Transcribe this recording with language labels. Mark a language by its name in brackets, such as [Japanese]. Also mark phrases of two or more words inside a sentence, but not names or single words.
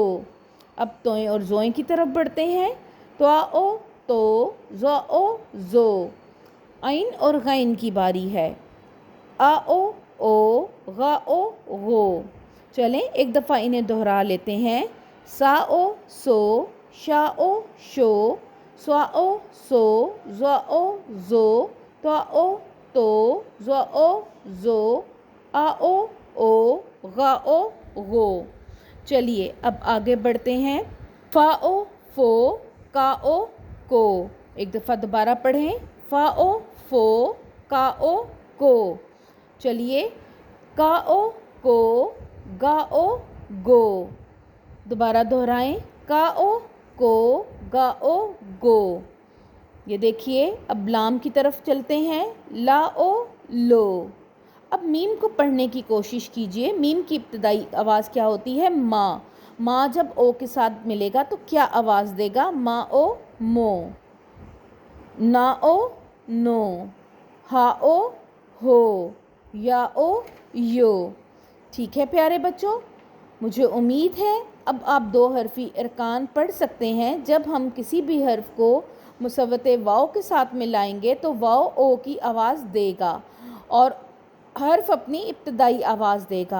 [Urdu] اب توئیں اور زوئیں کی طرف بڑھتے ہیں۔ توا او تو، زا او زو۔ عین اور غین کی باری ہے۔ آ او او، غا او غو۔ چلیں ایک دفعہ انہیں دہرا لیتے ہیں۔ سا او سو، شا او شو، سوا او سو، زا او زو، توا او تو، زا او زو، آ او او، غا او غو۔ چلیے اب آگے بڑھتے ہیں۔ فا او فو، کا او کو۔ ایک دفعہ دوبارہ پڑھیں۔ فا او فو، کا او کو۔ چلیے کا او کو، گا او گو۔ دوبارہ دہرائیں۔ کا او کو، گا او گو۔ یہ دیکھیے اب لام کی طرف چلتے ہیں۔ لا او لو۔ اب میم کو پڑھنے کی کوشش کیجئے۔ میم کی ابتدائی آواز کیا ہوتی ہے؟ ما۔ ما جب او کے ساتھ ملے گا تو کیا آواز دے گا؟ ما او مو، نا او نو، ہا او ہو، یا او یو۔ ٹھیک ہے پیارے بچوں، مجھے امید ہے اب آپ 2 حرفی ارکان پڑھ سکتے ہیں۔ جب ہم کسی بھی حرف کو مصوت واو کے ساتھ ملائیں گے تو واو او کی آواز دے گا اور حرف اپنی ابتدائی آواز دے گا۔